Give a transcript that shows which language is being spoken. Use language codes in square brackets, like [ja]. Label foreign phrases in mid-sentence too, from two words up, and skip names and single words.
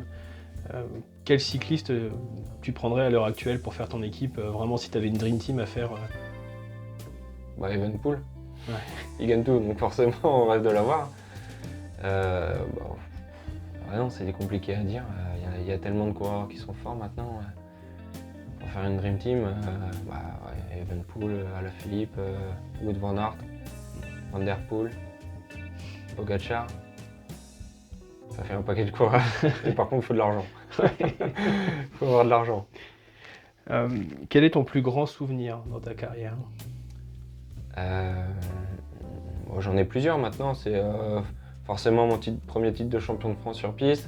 [fr] Quel cycliste tu prendrais à l'heure actuelle pour faire ton équipe, vraiment si tu avais une [en] dream team [fr] à faire? Evenepoel. Ouais. Il gagne tout, donc forcément on rêve de l'avoir. Non, c'est compliqué à dire. Il y a tellement de coureurs qui sont forts maintenant. Pour faire une [en] dream team, [fr] Evenepoel, Alaphilippe, Wout van Aert, Van der Poel, Pogacar. Ça fait un paquet de coureurs. Et par contre, il faut de l'argent. Il faut avoir de l'argent. Quel est ton plus grand souvenir dans ta carrière? J'en ai plusieurs maintenant. C'est forcément mon premier titre de champion de France sur piste.